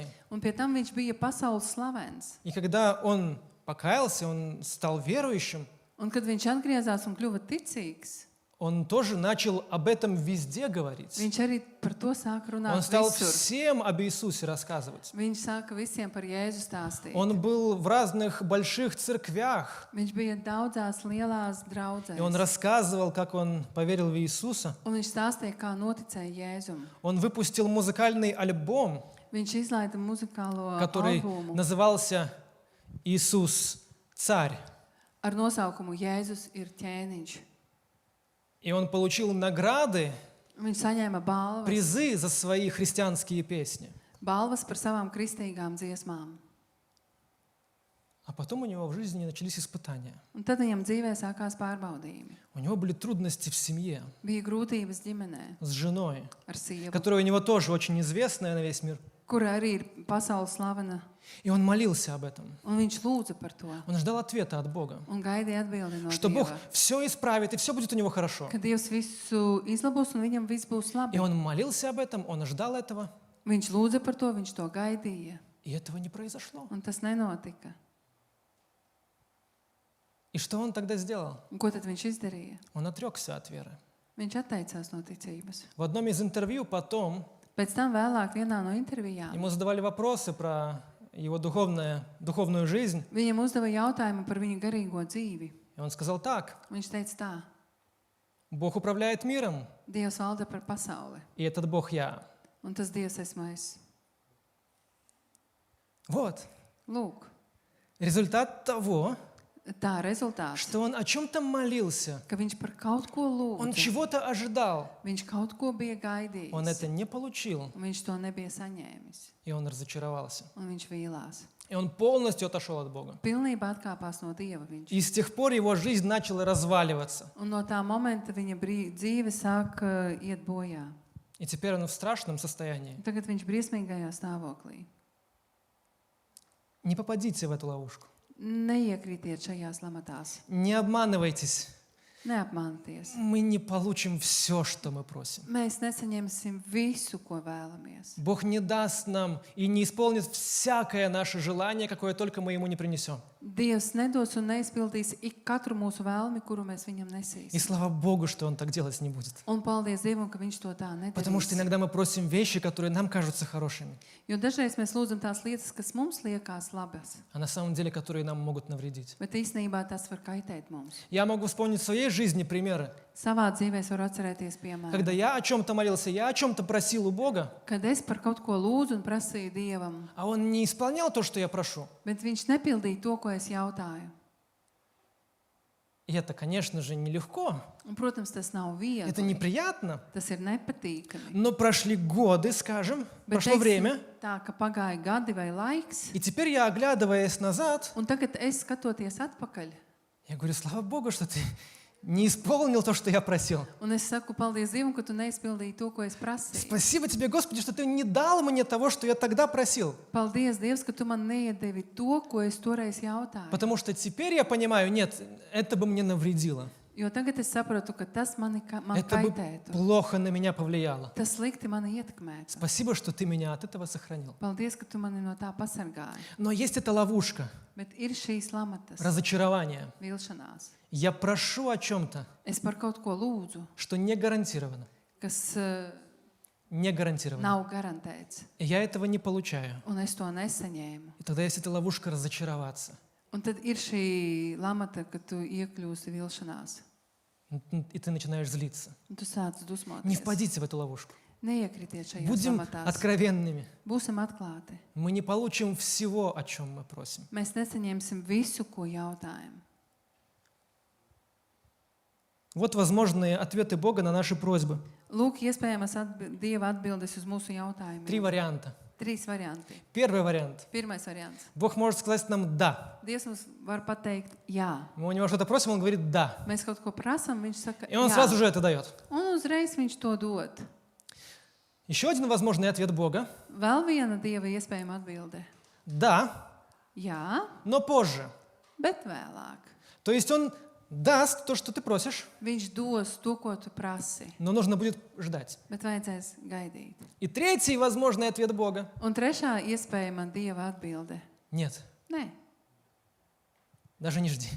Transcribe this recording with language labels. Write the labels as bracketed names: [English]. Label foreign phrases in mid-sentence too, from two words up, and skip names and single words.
[Latvian] Un pie tam viņš bija pasaules slavens. [Russian] И когда он покаялся, он стал верующим, [Latvian] Un kad viņš atgriezās un kļuva ticīgs, [Russian] он тоже начал об этом везде говорить. [Latvian] viņš arī par to sāka [Russian] Он [Latvian] runāt [Russian] стал [Latvian] visur. [Russian] всем об Иисусе рассказывать. [Latvian] Viņš sāka visiem par Jēzu stāstīt. [Russian] Он был в разных больших церквях, [Latvian] Viņš bija daudzās lielās [Russian] и он [Latvian] draudzēs. [Russian] рассказывал, как он поверил в Иисуса. [Latvian] Un viņš stāstīja, kā noticēja Jēzum. [Russian] Он выпустил музыкальный альбом, [Latvian] Viņš izlaida muzikālo [Russian] который [Latvian] albumu [Russian] назывался «Иисус царь». [Latvian] ar nosaukumu Jēzus ir ķēniņš. [Russian] И он получил награды, [Latvian] Viņš saņēma balvas, [Russian] призы за свои христианские песни. [Latvian] balvas par savām kristīgām dziesmām. [Russian] А потом у него в жизни начались испытания. [Latvian] Un tad viņam dzīvē sākās pārbaudījumi. [Russian] У него были трудности в семье, [Latvian] Bija grūtības ģimenē [Russian] с женой, [Latvian] ar sievu, [Russian] которая у него тоже очень известная на весь мир. [Latvian] kura arī ir pasaules slavena. [Russian] И он молился об этом. [Latvian] Un viņš lūdza par to [Russian] Он ждал ответа от Бога, [Latvian] un gaidīja atbildi no [Russian] что Бог [Latvian] Dieva. [Russian] все исправит, и все будет у него хорошо. [Latvian] Ka Dievs visu izlabos un viņam viss būs [Russian] И [Latvian] labi. [Russian] он молился об этом, он ждал этого, [Latvian] Viņš lūdza par to, viņš to gaidīja. [Russian] и этого не произошло. [Latvian] Un tas nenotika. [Russian] И что он тогда сделал? [Latvian] Un ko tad viņš izdarīja? [Russian] Он отрекся от веры. [Latvian] Viņš atteicās no ticības. [Russian] В одном из интервью потом [Latvian] Pēc tam vēlāk vienā no intervijām [Russian] ему задавали вопросы про его духовную жизнь, [Latvian] viņam uzdeva jautājumu par viņa garīgo dzīvi. [Russian] и он сказал так: [Latvian] Viņš teica tā: [Russian] Бог управляет миром, [Latvian] Dievs valda par pasauli, [Russian] и этот Бог я. [Latvian] un tas Dievs esmu es. [Russian] Вот [Latvian] Lūk, [Russian] результат того, [Latvian] tā rezultāts, [Russian] что он о чем-то молился, [Latvian] ka viņš par kaut ko [Russian] он [Latvian] lūdza, [Russian] чего-то ожидал, [Latvian] viņš kaut ko bija gaidījis, [Russian] он это не получил, [Latvian] un viņš to nebija saņēmis, [Russian] и он разочаровался. [Latvian] un viņš vīlās. [Russian] И он полностью отошел от Бога. [Latvian] Pilnībā atkāpās no Dieva viņš. [Russian] И с тех пор его жизнь начала разваливаться. [Latvian] Un no tā momenta viņa dzīve sāk iet bojā. [Russian] И теперь он в страшном состоянии. [Latvian] Un tagad viņš briesmīgajā stāvoklī. [Russian] Не попадите в эту ловушку. [Latvian] Neiekritiet šajās lamatās. [Russian] Не обманывайтесь. [Latvian] Neapmānieties. [Russian] Мы не получим все, что мы просим. [Latvian] Mēs nesaņemsim visu, ko vēlamies. [Russian] Бог не даст нам и не исполнит всякое наше желание, какое только мы Ему не принесем. [Latvian] Dievs nedos un neizpildīs ik katru mūsu vēlmi, kuru mēs viņam [Russian] И [Latvian] nesīsim. [Russian] слава Богу, что Он так делать не будет. [Latvian] Un paldies Dievam, ka viņš to tā [Russian] Потому что [Latvian] nedarīs. [Russian] иногда мы просим вещи, которые нам кажутся хорошими, [Latvian] Jo dažreiz mēs lūdzam tās lietas, kas mums liekas labas, [Russian] а на самом деле, которые нам могут навредить. [Latvian] bet īstenībā tas var kaitēt mums. [Russian] Я могу вспомнить в своей жизни примеры, [Latvian] Savā dzīvē es varu atcerēties, [Russian] когда [Latvian] piemēram, [Russian] я о чем-то молился, я о чем-то просил у Бога, [Latvian] kad es par kaut ko lūdzu un prasīju Dievam, [Russian] а Он не исполнял то, что я прошу. [Latvian] bet viņš nepildīja to, ko es jautāju. [Russian] И это, конечно же, nелегко, [Latvian] Un, protams, tas nav [Russian] это [Latvian] viegli. [Russian] неприятно, [Latvian] Tas ir nepatīkami. [Russian] но прошли годы, скажем, [Latvian] Bet [Russian] прошло время, [Latvian] tā, ka pagāja gadi vai laiks, [Russian] и теперь я, оглядываясь назад, [Latvian] un tagad es skatoties atpakaļ, [Russian] я говорю: слава Богу, что ты не исполнил то, что я просил. [Latvian] un es saku, paldies Dievam, ka tu neizpildīji to, ko es prasīju. [Russian] Спасибо тебе, Господи, что ты не дал мне того, что я тогда просил. [Latvian] Paldies, Dievs, ka tu man neiedevi to, ko es toreiz jautāju. [Russian] Потому что теперь я понимаю, нет, это бы мне навредило. [Latvian] Jo tagad es saprotu, ka tas man [Russian] Это бы [Latvian] kaitētu. [Russian] плохо на меня повлияло. [Latvian] Tas slikti mani ietekmētu. [Russian] Спасибо, что ты меня от этого сохранил. [Latvian] Paldies, ka tu mani no tā pasargāji. [Russian] Но есть эта ловушка, [Latvian] Bet ir šīs lamatas, [Russian] разочарование. [Latvian] vilšanās. [Russian] Я прошу о чем-то, [Latvian] Es par kaut ko lūdzu, [Russian] что не гарантировано. [Latvian] kas [Russian] Не гарантировано. [Latvian] nav garantēts, [Russian] И я этого не получаю. [Latvian] un es to nesaņēmu. [Russian] И тогда есть эта ловушка разочароваться. [Latvian] Un tad ir šī lamata, ka tu iekļūsi vilšanās. [Russian] И ты начинаешь злиться. [Latvian] Un tu sāc [Russian] Не [Latvian] dusmoties. [Russian] впадите в эту ловушку. [Latvian] Neiekritiet šajās [Russian] Будем [Latvian] lamatās. [Russian] откровенными. [Latvian] Būsim atklāti. [Russian] Мы не получим всего, о чем мы просим. [Latvian] Mēs nesaņemsim visu, ko jautājam. [Russian] Вот возможные ответы Бога на наши просьбы. [Latvian] Lūk, iespējamas Dieva atbildes uz mūsu [Russian] 3 [Latvian] jautājumiem. [Russian] варианта. [Latvian] 3 varianti. [Russian] Первый вариант. [Latvian] Pirmais variants. [Russian] Бог может сказать нам «да». [Latvian] Dievs mums var pateikt, jā. [Russian] Мы у него что-то просим, он говорит «да». [Latvian] Mēs kaut ko prasām, viņš saka, [Russian] И он [Latvian] jā. [Russian] сразу же это дает. [Latvian] Un uzreiz viņš to dod. [Russian] Еще один возможный ответ Бога. [Latvian] Vēl viena Dieva iespējama atbilde. [Russian] Да, [Latvian] Jā, [Russian] но позже. [Latvian] bet vēlāk. [Russian] То есть Он даст то, что ты просишь, [Latvian] Viņš dos to, ko tu prasi, [Russian] но нужно будет ждать. [Latvian] bet vajadzēs gaidīt. [Russian] И третий возможный ответ Бога. [Latvian] Un trešā iespējama Dieva atbilde – [Russian] Нет, [Latvian] - nē, [Russian] даже не жди.